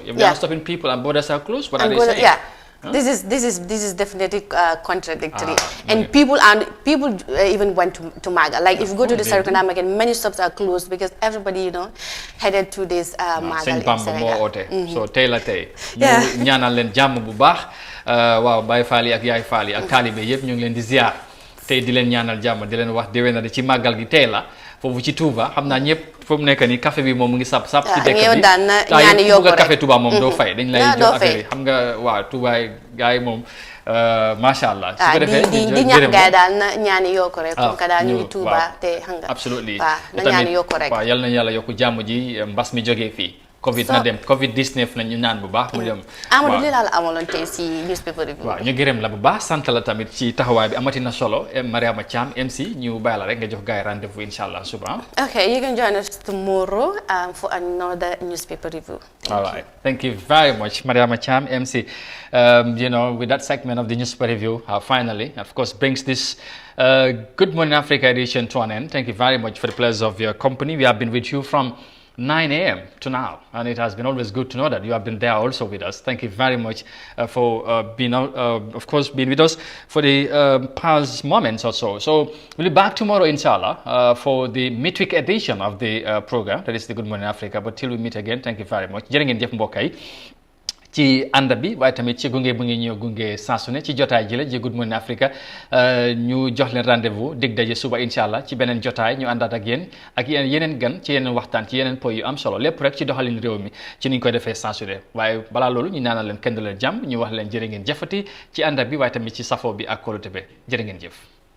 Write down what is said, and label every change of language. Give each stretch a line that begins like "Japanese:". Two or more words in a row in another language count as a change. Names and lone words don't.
English: If they are stopping people and borders are closed, what are they saying? Yeah. Huh? This is definitely contradictory, and people even went to Magal. Like if you go to the Serekunda market, many shops are closed because everybody headed to this Magal in Senegal.
Wolof: So tey la tey. ñu ñaanal leen jàmm bu baax. Waaw Baye Fall yi ak Yaay Fall yi ak taalibe yëpp ñu ngi leen di ziar tey di leen ñaanal jàmm di leen wax déwénati ci màggal gi tey la foofu ci Touba xam naa ñëpp fu mu nekk nii café bi moom mu ngi sap ci dëkk bi ñaani yokku rek café Touba moom doo fay dañ lay jox affaire yi xam nga waaw Touba gars yi moom
Arabic: ما شاء الله.
Wolof: su ko defee di ñaax gaay daal na ñaani yokku rek
French: comme que
Wolof: daal ñu ngi Touba te xam nga absolument na ñaani yokku rek waaw yal na yàlla yokku jàmm ji mbas mi jógee fii Covid na dem Covid-19 na ñu ñaan bu baax mu dem. Amadou li la amaloon tey si
English: newspaper review.
Wolof: waaw ñu gërëm la bu baax sant la tamit ci taxawaay bi amati na solo Mariama Cham MC ñu bàyyi la rek nga jox gars yi rendez-vous inshallah suba.
English: Okay, you can join us tomorrow for another newspaper review. All right. Thank you very much, Mariama Cham MC. With that segment of the newspaper review, finally, of course, brings this Good Morning Africa edition to an end. Thank you very much for the pleasure of your company. We have been with you from 9 a.m. to now, and it has been always good to know that you have been there also with us. Thank you very much for being with us for the past moments or so. So we'll be back tomorrow, inshallah, for the midweek edition of the program, that is the Good Morning Africa. But till we meet again, thank you very much.
Wolof: Jërë ngeen jëf mbokk yi ci ànd bi waaye tamit ci gunge bu ngi ñëw gunge saa su ne ci jotaay ji la ji Good Morning Africa ñu jox leen rendez-vous dig daje suba inshallah ci beneen jotaay ñu àndaat ak yéen ak yeneen gan ci yeneen waxtaan ci yeneen point yu am solo lépp rek ci doxalin réew mi ci niñ koy defee saa su ne waaye balaa loolu ñu ñaanal leen kenn leen jàmm ñu wax leen jërë ngeen jëfati ci ànd bi waaye tamit ci safoo bi ak kóolute bi jërë ngeen jëf